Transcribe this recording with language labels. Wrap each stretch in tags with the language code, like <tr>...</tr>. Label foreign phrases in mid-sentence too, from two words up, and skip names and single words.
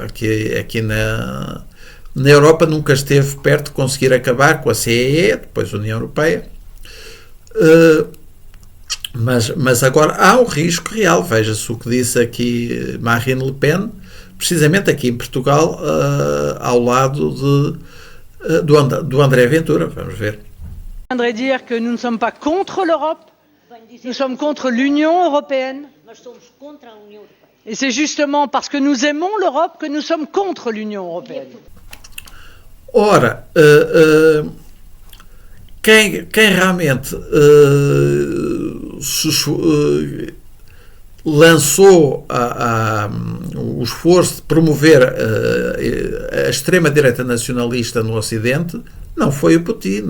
<pt>Aqui na Europa nunca esteve perto de conseguir acabar com a CEE, depois a União Europeia, mas agora há um risco real. Veja-se o que disse aqui Marine Le Pen, precisamente aqui em Portugal, ao lado do André Ventura. Vamos ver.</pt> <fr>Je voudrais dire que nous ne sommes pas contre l'Europe, nous sommes contre l'Union européenne. Et c'est justement parce que nous aimons l'Europe que nous sommes contre l'Union européenne.</fr> <pt>Ora, quem realmente lançou o esforço de promover a extrema-direita nacionalista no Ocidente, não foi o Putin.</pt>